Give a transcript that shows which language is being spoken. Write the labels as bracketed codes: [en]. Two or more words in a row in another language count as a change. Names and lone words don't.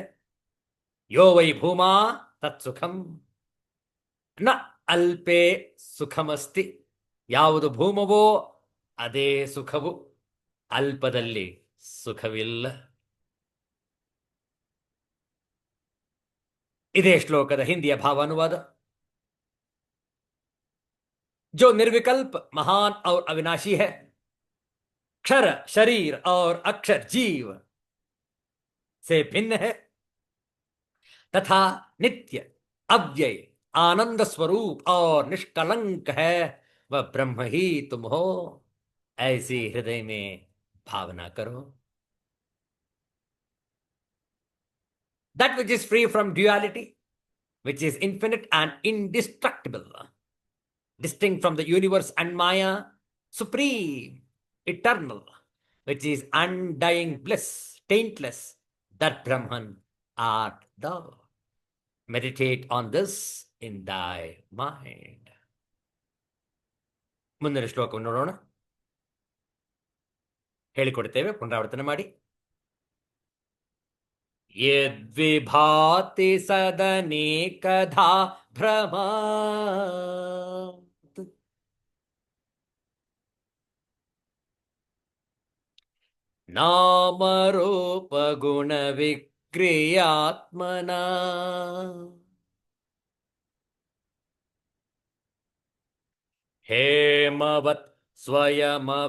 [sa] ಯೋ ವೈ ಭೂಮಾ ತತ್ಸುಖಂ ನ ಅಲ್ಪೇ ಸುಖಮಸ್ತಿ. [kn] ಯಾವುದು ಭೂಮವೋ ಅದೇ ಸುಖವು, ಅಲ್ಪದಲ್ಲಿ ಸುಖವಿಲ್ಲ. ಇದೇ ಶ್ಲೋಕದ ಹಿಂದಿಯ ಭಾವಾನುವಾದ. [hi] जो निर्विकल्प महान और अविनाशी है, क्षर शरीर और अक्षर जीव से भिन्न है, तथा नित्य अव्यय आनंद स्वरूप और निष्कलंक है, वह ब्रह्म ही तुम हो. ऐसी हृदय में भावना करो. [en] That which is free from duality, which is infinite and indestructible, distinct from the universe and Maya, supreme, eternal, which is undying bliss, taintless, that Brahman art thou. Meditate on this in thy mind. [kn] ಮುಂದಿನ ಶ್ಲೋಕವನ್ನು ನೋಡೋಣ. ಹೇಳಿಕೊಡ್ತೇವೆ, ಪುನರಾವರ್ತನೆ ಮಾಡಿ. [sa] ಯದ್ವಿಭಾತಿ ಸದನೇಕಧಾ ಭ್ರಮಾ ನಾಮರೂಪ ಗುಣ ವಿಕ್ರಿಯಾತ್ಮನ ಹೇಮವತ್ ಸ್ವಯಂ ವಿಕ್ರಿಯಂ ಸದಾ.